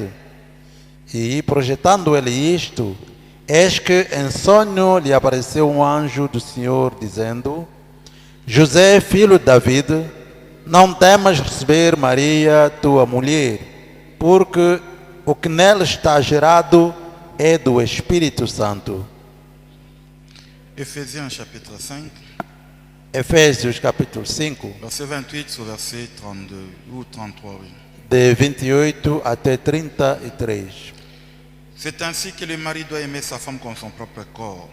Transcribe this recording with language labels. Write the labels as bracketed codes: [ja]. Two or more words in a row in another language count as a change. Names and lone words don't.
[pt] E, projetando ele isto, eis que em sonho lhe apareceu um anjo do Senhor, dizendo: José, filho de David, não temas receber Maria, tua mulher, porque o que nela está gerado é do Espírito Santo. [fr] Éphésiens chapitre 5, [pt] Efésios capítulo 5, [fr] verset 28 au verset 32 ou 33. Oui. [pt] de 28 até 33. [fr] C'est ainsi que le mari doit aimer sa femme comme son propre corps.